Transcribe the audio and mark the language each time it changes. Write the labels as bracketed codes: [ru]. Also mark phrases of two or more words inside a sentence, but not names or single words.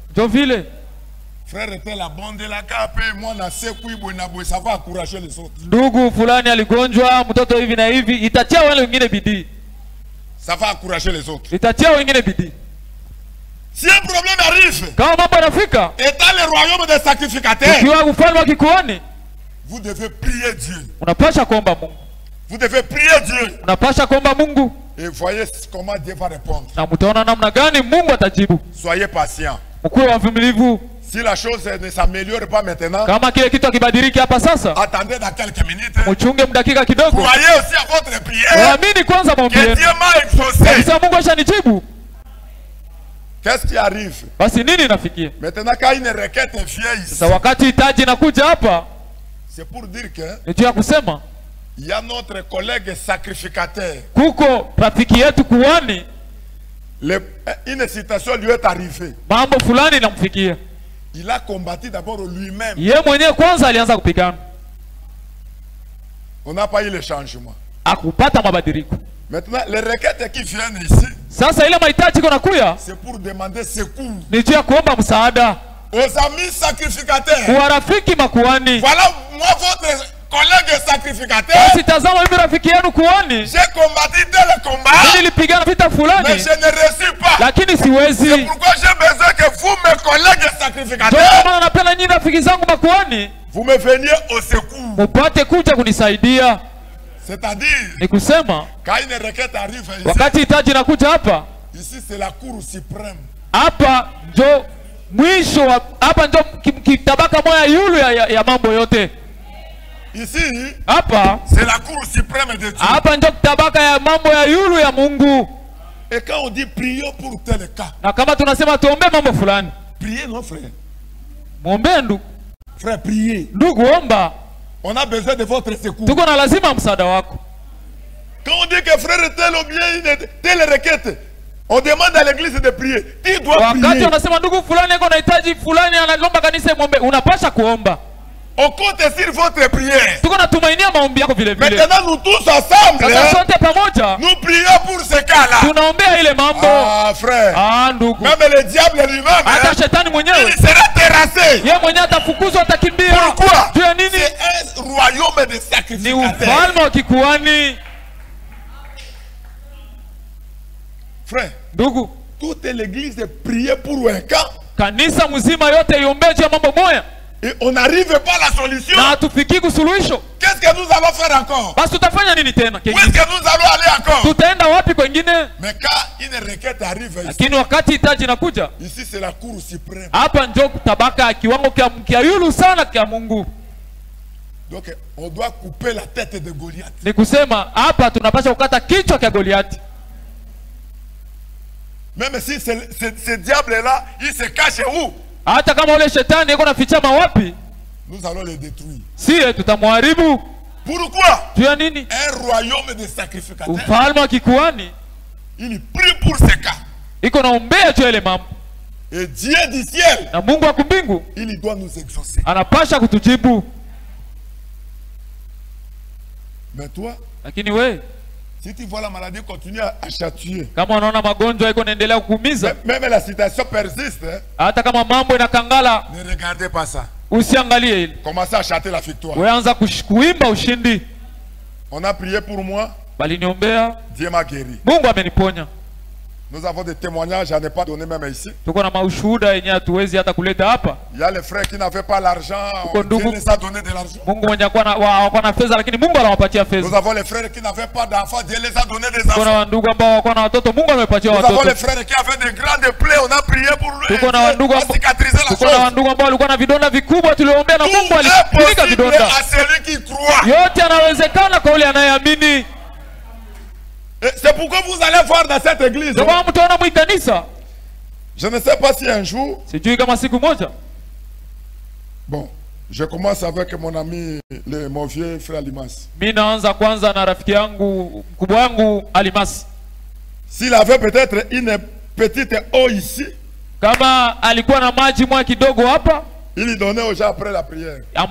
[sw] Ndio vile. Frère était la bonde la cape, moi na seku ibo na boy, [fr] ça va encourager les autres. [sw] Ndugu fulani aligonjwa, mtoto hivi na hivi, itatia wale wengine bidii. [fr] Ça va encourager les autres. [sw] Itatia wengine bidii. [fr] Si un problème arrive, [sw] kama mambo yanafika, [fr] étant le royaume des sacrificateurs, [sw] ukiwa ufalme wa kikuhani, [fr] vous devez prier Dieu. [sw] Unapasha kuomba Mungu. [fr] Vous devez prier Dieu. [sw] Unapasha kuomba Mungu. [fr] Et voyez comment Dieu va répondre. [sw] Na mtaona namna gani Mungu atajibu. [fr] Soyez patient. [sw] Mkuwe wavumilivu. [fr] Si la chose ne s'améliore pas maintenant, [sw] kama kile kitu kibadiliki hapa sasa, [fr] attendez dans quelques minutes. [sw] Mchunge mdakika kidogo. [fr] Croyez aussi à votre prière. [sw] Amini kwanza maombi yenu. [fr] Que Dieu m'a exaucé. [sw] Sasa Mungu ashanijibu. [fr] Qu'est-ce qui arrive? [sw] Basi nini inafikia? [fr] Maintenant quand une requête vient ici, [sw] sasa wakati hitaji inakuja hapa, [fr] c'est pour dire que [sw] ndio ya kusema [fr] il y a notre collègue sacrificateur. [sw] Kuko rafiki yetu kuhani, [fr] une situation lui est arrivée. [sw] Mambo fulani inamfikia. [fr] Il a combattu d'abord lui-même. [sw] Yeye mwenyewe kwanza alianza kupigana. [fr] On n'a pas eu le changement. [sw] Akupata mabadiliko. [fr] Maintenant les requêtes qui viennent ici, [sw] sasa ile mahitaji kuna kuya, [fr] c'est pour demander secours. [sw] Ni juu ya kuomba msaada. [fr] Aux amis sacrificateurs. [sw] Kwa rafiki makuhani. [fr] Voilà moi votre collègue sacrificateur. [sw] Basi tazama mimi rafiki yenu kuhani. [fr] J'ai combattu tel combat. [sw] Nilipigana vita fulani. [fr] Mais je ne réussis pas. [sw] Lakini siwezi. [fr] C'est pourquoi j'ai besoin que vous mes collègues sacrificateurs. [sw] Ndio maana napenda nyinyi rafiki zangu makuhani. [fr] Vous me veniez au secours. [sw] Mupate kuja kunisaidia. [fr] C'est-à-dire, [sw] ni kusema [fr] quand une requête arrive ici, [sw] wakati hitaji inakuja hapa, [fr] ici c'est la cour suprême. [sw] Hapa ndio mwisho, hapa ndio kitabaka moja yulu ya mambo yote. [fr] Ici, [sw] hapa [fr] c'est la cour suprême de Dieu. [sw] Hapa ndio kitabaka ya mambo ya yulu ya Mungu. [fr] Et quand on dit prions pour tel cas, [sw] na kama tunasema tuombe mambo fulani, [fr] priez non frère. [sw] Muombe ndugu. [fr] Frère, priez. [sw] Ndugu omba. [fr] On a besoin de votre secours. [sw] Tuko na lazima msaada wako. [fr] Quand on dit que frère tel ou bien telle requête, on demande à l'église de prier. Tu dois prier. [sw] Wakati unasema ndugu fulani yuko anahitaji fulani anaomba kanisa muombe, unapasha kuomba. [fr] On compte sur votre prière. [sw] Tuko natumainia maombi yako vile vile. [fr] Maintenant nous tous ensemble, [sw] sote pamoja, [fr] nous prions pour ce cas-là. [sw] Tunaombea ile mambo. [fr] Ah frère. [sw] Ah ndugu. [fr] Même le diable lui-même, [sw] hata shetani mwenyewe, [fr] il sera terrassé. [sw] Yeye mwenyewe atafukuzwa, atakimbia. [fr] Pourquoi? [sw] Juu ya nini? [fr] C'est un royaume de sacrificateurs. [sw] Ni ufalme wa kikuhani. [fr] Frère, [sw] ndugu, [fr] toute l'église priait pour un cas. [sw] Kanisa mzima yote iombee juu ya mambo moja. [fr] Et on n'arrive pas à la solution. [sw] Na hatufiki kusuluhisho. [fr] Que qu'est-ce que nous allons faire encore? [sw] Basi tutafanya nini tena? [fr] Où est-ce que nous allons aller encore? [sw] Tutaenda wapi kwingine? [fr] Mais quand une requête arrive ici, [sw] lakini wakati hitaji inakuja, [fr] ici c'est la cour suprême. [sw] Hapa ndio tabaka kiwango kia yulu sana kia Mungu. [fr] Donc on doit couper la tête de Goliath. [sw] Ni kusema hapa tunapaswa kukata kichwa kia Goliathi. [fr] Même si ce diable-là, il se cache où? [sw] Hata kama ule shetani yuko nafichama wapi, [fr] nous allons le détruire. [sw] Si tutamharibu. [fr] Pourquoi? [sw] Tu as nini? [fr] Un royaume de sacrificateurs. [sw] Ufalme wa kikuhani. [fr] Il prie pour ces cas. [sw] Iko naombea tu ile mambo. [fr] Et Dieu du ciel, [sw] na Mungu wa mbingu, [fr] il doit nous exaucer. [sw] Anapasha kutujibu. [fr] Mais toi, [sw] lakini wewe, [fr] si tu vois la maladie continuer à chatouiller, [sw] kama unaona magonjwa iko naendelea kukuumiza, [fr] même la situation persiste, [sw] hata kama mambo inakangala, [fr] ne regardez pas ça. [sw] Usiangalie ile. [fr] Commencez à chanter la victoire. [sw] Wewe anza kuimba ushindi. [fr] On a prié pour moi. [sw] Baliniombea. [fr] Dieu m'a guéri. [sw] Mungu ameniponya. [fr] Nous avons des témoignages, j'en ai pas donné même ici. [sw] Tuko na maushuhuda yenye hatuwezi hata kuleta hapa. [fr] Il y a les frères qui n'avaient pas l'argent, Dieu les a donné de l'argent. [sw] Mungu mwenye hakuwa na fedha lakini Mungu anawapatia fedha. [fr] Nous avons les frères qui n'avaient pas d'enfants, Dieu les a donné des enfants. [sw] Kuna ndugu ambao wako na watoto, Mungu amepatia watoto. [fr] Nous avons les frères qui avaient des grandes plaies, on a prié pour eux. [sw] Tuko na ndugu ambao walikuwa na vidonda vikubwa, tuliombea na Mungu alifunika vidonda. [fr] À celui qui croit. [sw] Yote yanawezekana kwa yule anayeamini. [fr] C'est pourquoi vous allez voir dans cette église. Je ne sais pas si un jour. Bon, je commence avec mon ami, mon vieux frère Limas. S'il avait peut-être une petite eau ici, il donnait aux gens après la prière.